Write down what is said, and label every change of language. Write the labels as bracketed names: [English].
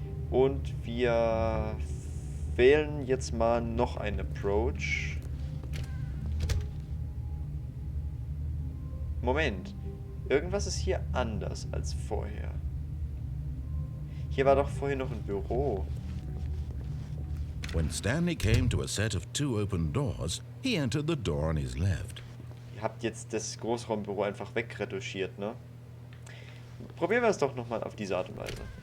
[German] Und wir wählen jetzt mal noch einen Approach. Moment, irgendwas ist hier anders als vorher. Hier war doch vorher noch ein Büro. [English] When Stanley came to a set of 2 open doors, he entered the door on his left. [German] Ihr habt jetzt das Großraumbüro einfach wegretuschiert, ne? Probieren wir es doch nochmal auf diese Art und Weise.